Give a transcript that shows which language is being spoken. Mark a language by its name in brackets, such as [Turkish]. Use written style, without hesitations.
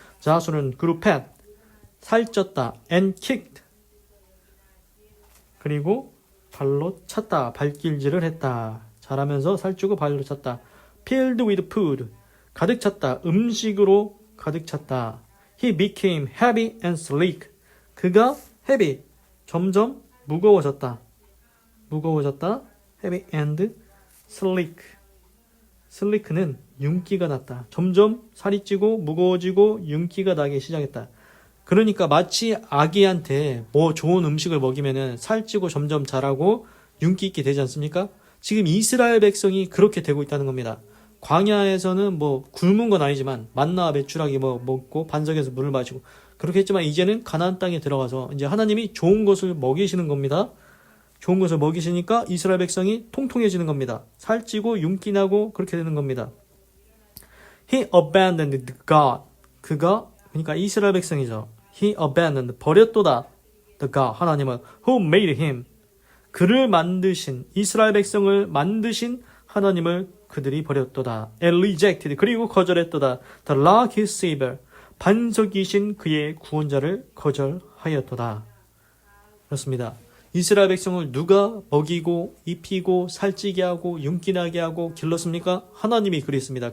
[Korean] 자수론 그룹팻, 살쪘다, [English] and kicked, [Korean] 그리고 발로 찼다, 발길질을 했다. 잘하면서 살찌고 발로 찼다. [English] filled with food, [Korean] 가득 찼다, 음식으로 가득 찼다. [English] He became heavy and sleek, [Korean] 그가 [English] heavy, [Korean] 점점 무거워졌다. [English] heavy and sleek. [Korean] sleek는 윤기가 났다. 점점 살이 찌고 무거워지고 윤기가 나기 시작했다. 그러니까 마치 아기한테 뭐 좋은 음식을 먹이면은 살찌고 점점 자라고 윤기 있게 되지 않습니까? 지금 이스라엘 백성이 그렇게 되고 있다는 겁니다. 광야에서는 뭐 굶은 건 아니지만 만나와 메추라기 뭐 먹고 반석에서 물을 마시고 그렇게 했지만 이제는 가나안 땅에 들어가서 이제 하나님이 좋은 것을 먹이시는 겁니다. 좋은 것을 먹이시니까 이스라엘 백성이 통통해지는 겁니다. 살찌고 윤기 나고 그렇게 되는 겁니다. [English] He abandoned God. [Korean] 그러니까 이스라엘 백성이죠. [English] He abandoned, [Korean] 버렸도다. [English] The God, [Korean] 하나님을 [English] who made him. [Korean] 그를 만드신, 이스라엘 백성을 만드신 하나님을 그들이 버렸도다. [English] And rejected, [Korean] 그리고 거절했도다. [English] The Lord his Savior, [Korean] 반석이신 그의 구원자를 거절하였도다. 그렇습니다. 이스라엘 백성을 누가 먹이고 입히고 살찌게 하고 윤기나게 하고 길렀습니까? 하나님이 그랬습니다.